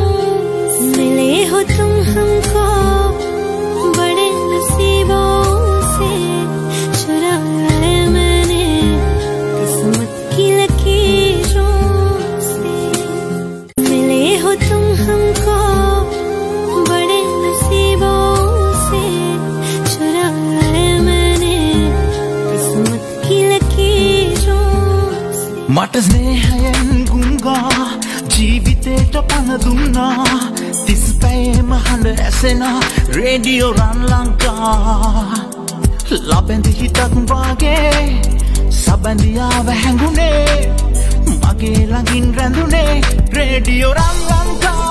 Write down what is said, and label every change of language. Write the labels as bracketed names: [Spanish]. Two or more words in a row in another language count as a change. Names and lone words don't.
[Hindi] मिले हो तुम हमको बड़े नसीबों से, चुराया है मैंने किस्मत की लकीरों से। मिले हो तुम हमको बड़े नसीबों से, चुराया है मैंने किस्मत की लकीरों से। [Sinhala] මට ස්නේහයෙන් ගුංගා ජීවිතේට පණ දුන්නා, 30 පැයේම හඬ ඇසෙනා රේඩියෝ රන් ලංකා। ලබැඳි හිතක් වාගේ සබැඳියාව හැඟුණේ, මගේ ළඟින් රැඳුනේ රේඩියෝ රන් ලංකා।